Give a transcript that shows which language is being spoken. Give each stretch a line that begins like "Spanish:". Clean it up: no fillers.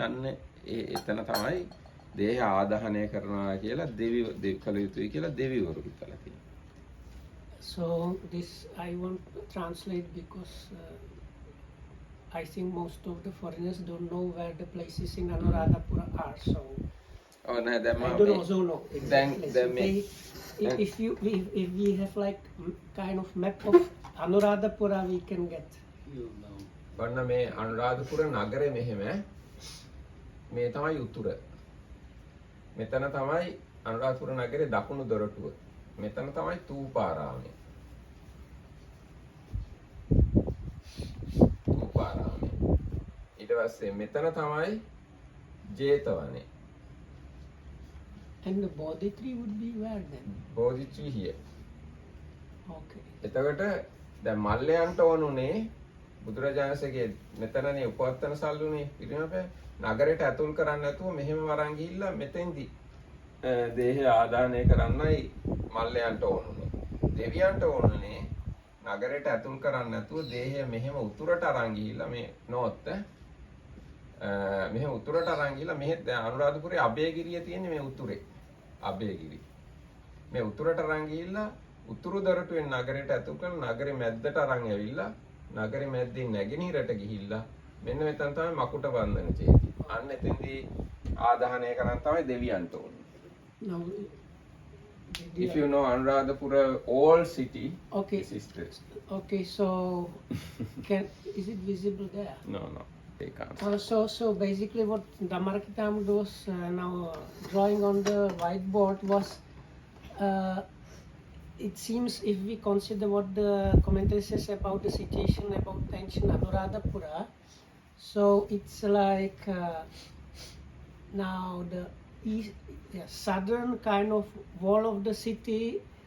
Sinhala: අන්න එතන තමයි දේහ ආදාහනය කරනවා කියලා දෙවි කළ යුතුයි කියලා දෙවිවරු හිතලා තියෙනවා.
English: So this I want to translate because I think most of the foreigners don't know where the places in Anuradhapura are. So Oh no, that I don't also know exactly. If we have like kind of map of Anuradhapura, we can get.
Sinhala: ඔන්න මේ අනුරාධපුර නගරේ මෙහෙම මේ තමයි උතුර. මෙතන තමයි අනුරාධපුර නගරේ දකුණු දොරටුව. මෙතන තමයි තූපාරාමය. තූපාරාමය. ඊට පස්සේ මෙතන තමයි ජේතවනේ.
English: And the Bodhi tree would be where then? Bodhi tree here. Okay.
Sinhala: එතකොට දැන් මල්ලයන්ට ඕනුනේ බුදුරජාණන්සේගේ මෙතනනේ උපවත්තන සල්ලුනේ පිරිනමපෑ නගරයට ඇතුල් කරන්නේ නැතුව මෙහෙම වරන් ගිහිල්ලා මෙතෙන්දි දේහය ආදානය කරන්නයි මල්ලයන්ට ඕනුනේ. දෙවියන්ට ඕනුනේ නගරයට ඇතුල් කරන්නේ නැතුව දේහය මෙහෙම උතුරට අරන් ගිහිල්ලා මේ නෝත් මෙහෙම උතුරට අරන් ගිහිල්ලා මෙහෙ දැන් අනුරාධපුරේ අබේගිරිය තියෙන්නේ මේ උතුරේ. අබේගිරි. මේ උතුරට අරන් ගිහිල්ලා උතුරු දොරටුවෙන් නගරයට ඇතුල් කරලා නගරේ මැද්දට අරන් ඇවිල්ලා නගරේ මැද්දෙන් නැගෙනහිරට ගිහිල්ලා මෙන්න මෙතන තමයි මකුට බන්ධන චේතිය. අන්න එතෙන්දී ආදාහනය කරන් තමයි දෙවියන්ට ඕනේ.
English: Now, If you know Anuradhapura old city, okay. this is this. Okay, so is it visible there? No, they can't. So basically what Dhammarakhitam was now drawing on the whiteboard was, it seems if we consider what the commentary says about the situation about ancient Anuradhapura, so it's like now the southern kind of wall of the city.